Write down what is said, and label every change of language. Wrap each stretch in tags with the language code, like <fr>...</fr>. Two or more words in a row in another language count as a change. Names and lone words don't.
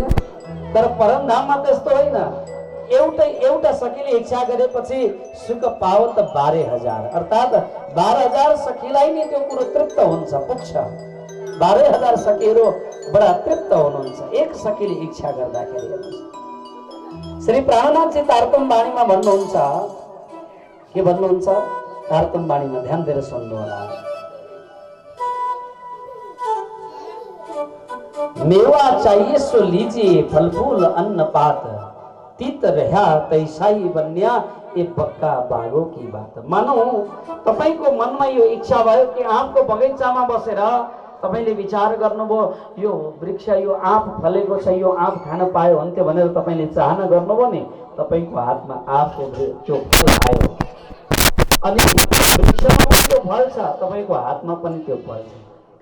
<ne>तर परमधाममा त्यस्तो होइन। एउटा सखीले इच्छा गरेपछि सुख पावत 12,000 अर्थात 12,000 सखीलाई नै त्यो कुरो तृप्त हुन्छ, पुग्छ। 12,000 सखीहरू बडा तृप्त हुनुहुन्छ एक सखीले इच्छा गर्दाखेरि। श्री प्राणनाथजी तारतम वाणीमा भन्नुहुन्छ, के भन्नुहुन्छ? तारतम वाणीमा ध्यान दिएर सुन्नु होला।</ne> <hi>मेवा चाहिए सो लीजिए, फल फूल अन्न पात, तीत रहा तैसाई बन्या, ये बक्का बागों की बात।</hi> <ne>मानौ तपाईको मनमा यो इच्छा भयो कि आँपको बगैँचामा बसेर तपाईले विचार गर्नुभयो, यो वृक्ष यो आँप फलेको छ, यो आँप खान पायो हुन्थ्यो भनेर तपाईले चाहना गर्नुभयो नि, तपाईको हातमा आँपको त्यो फल आयो। अनि वृक्षमा पनि त्यो फल छ, तपाईको हातमा पनि त्यो फल छ।</ne>